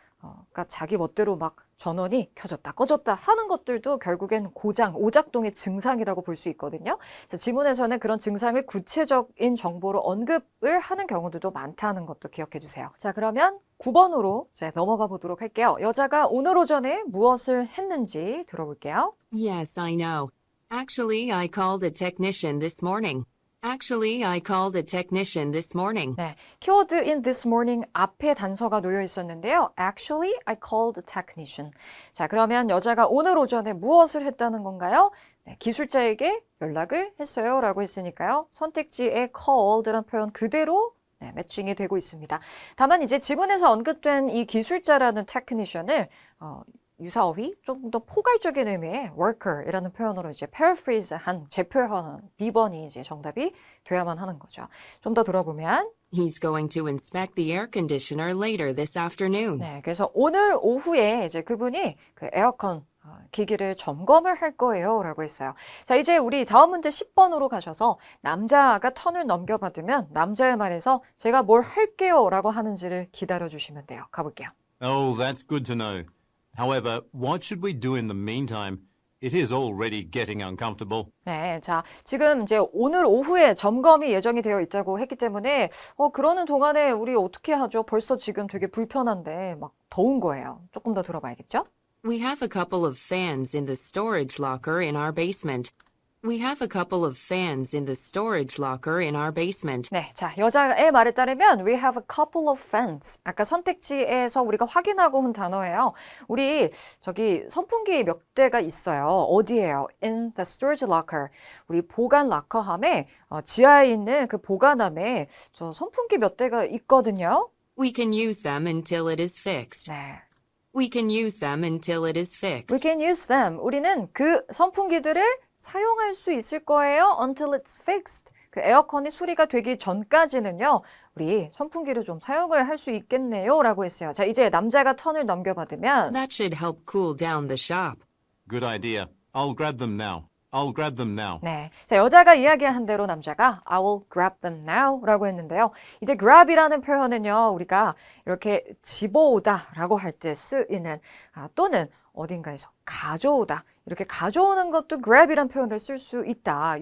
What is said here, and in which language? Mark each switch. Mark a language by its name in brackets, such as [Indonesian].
[Korean] 그러니까 자기 멋대로 막 전원이 켜졌다 꺼졌다 하는 것들도 결국엔 고장, 오작동의 증상이라고 볼 수 있거든요. 그래서 지문에서는 그런 증상을 구체적인 정보로 언급을 하는 경우들도 많다는 것도 기억해 주세요. 자, 그러면 9번으로 이제 넘어가 보도록 할게요. 여자가 오늘 오전에 무엇을 했는지 들어볼게요. [English] Yes, I know. Actually, I called a technician this morning. Actually, I called a technician this morning. [Korean] 네, 키워드 [English] in this morning [Korean] 앞에 단서가 놓여 있었는데요. [English] Actually, I called a technician. [Korean] 자, 그러면 여자가 오늘 오전에 무엇을 했다는 건가요? 네, 기술자에게 연락을 했어요 라고 했으니까요. 선택지에 called라는 표현 그대로 네, 매칭이 되고 있습니다. 다만 이제 지문에서 언급된 이 기술자라는 technician을 유사어휘 좀 더 포괄적인 의미의 worker이라는 표현으로 이제 paraphrase한 재표현한 B번이 이제 정답이 돼야만 하는 거죠. 좀 더 들어보면 [English] He's going to inspect the air conditioner later this afternoon. [Korean] 네, 그래서 오늘 오후에 이제 그분이 그 에어컨 기기를 점검을 할 거예요 라고 했어요. 자, 이제 우리 다음 문제 10번으로 가셔서 남자가 턴을 넘겨받으면 남자의 말에서 제가 뭘 할게요 라고 하는지를 기다려 주시면 돼요. 가볼게요. [English] Oh, that's good to know. However, what should we do in the meantime? It is already getting uncomfortable. [Korean] 네, 자, 지금 이제 오늘 오후에 점검이 예정이 되어 있다고 했기 때문에 그러는 동안에 우리 어떻게 하죠? 벌써 지금 되게 불편한데 막 더운 거예요. 조금 더 들어봐야겠죠? [English] We have a couple of fans in the storage locker in our basement. We have a couple of fans in the storage locker in our basement. [Korean] 네, 자, 여자의 말에 따르면 [English] we have a couple of fans. [Korean] 아까 선택지에서 우리가 확인하고 온 단어예요. 우리 저기 선풍기 몇 대가 있어요. 어디예요? [English] In the storage locker. [Korean] 우리 보관 락커함에 지하에 있는 그 보관함에 저 선풍기 몇 대가 있거든요. [English] We can use them until it is fixed. [Korean] 네. [English] We can use them until it is fixed. We can use them. [Korean] 우리는 그 선풍기들을 사용할 수 있을 거예요. [English] Until it's fixed. [Korean] 그 에어컨이 수리가 되기 전까지는요. 우리 선풍기를 좀 사용을 할 수 있겠네요. 라고 했어요. 자, 이제 남자가 턴을 넘겨받으면 [English] That should help cool down the shop. Good idea. I'll grab them now. I'll grab them now. [Korean] 네, 자, 여자가 이야기한 대로 남자가 [English] I will grab them now [Korean] 라고 했는데요. 이제 grab이라는 표현은요. 우리가 이렇게 집어오다 라고 할 때 쓰이는 또는 어딘가에서 가져오다 이렇게 가져오는 것도 grab이라는 표현을 쓸 수 있다.